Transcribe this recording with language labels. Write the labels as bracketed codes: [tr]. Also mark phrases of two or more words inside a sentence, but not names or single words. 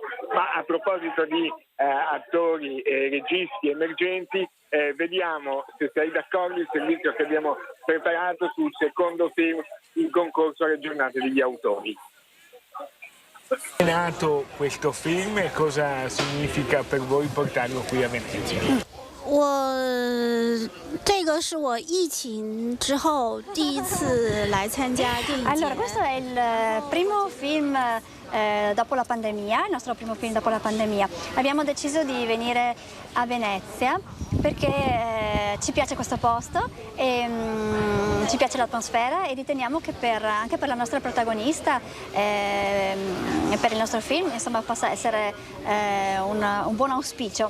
[it] Ma a proposito di attori e registi emergenti, vediamo, se sei d'accordo, il servizio che abbiamo preparato sul secondo film in concorso alle giornate degli autori. È nato questo film e cosa significa per voi portarlo qui a Venezia? [zh] 这个是我疫情之后第一次来参加电影节。 [it] Allora, questo è il primo film dopo la pandemia, il nostro primo film dopo la pandemia. Abbiamo deciso di venire a Venezia perché ci piace questo posto e ci piace l'atmosfera e riteniamo che anche per la nostra protagonista e per il nostro film, insomma, possa essere un buon auspicio.